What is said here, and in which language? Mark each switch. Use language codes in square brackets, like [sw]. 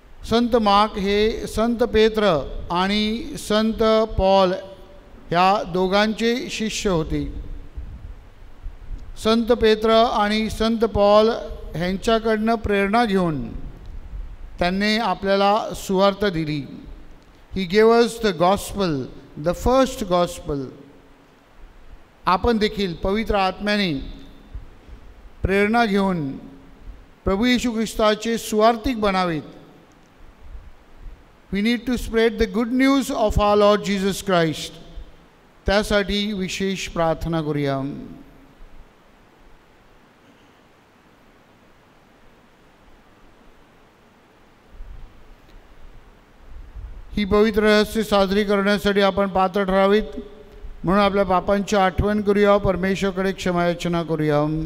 [mr] संत mark हे संत पेत्र आणि संत Paul ह्या दोघांचे शिष्य होते. संत पेत्र आणि संत पॉल ह्यांच्याकडनं प्रेरणा घेऊन त्यांनी आपल्याला सुवार्त दिली. [en] He gave us the gospel, the first gospel. [mr] आपण देखील पवित्र आत्म्याने प्रेरणा घेऊन प्रभू येशू ख्रिस्ताचे सुवार्तिक बनावेत. [en] We need to spread the good news of our Lord Jesus Christ. [mr] त्यासाठी विशेष प्रार्थना करूया. ही पवित्र रहस्य साजरी करण्यासाठी आपण पात्र ठरावीत, म्हणून आपल्या पापांची आठवण करूया, परमेश्वराकडे क्षमायाचना करूया.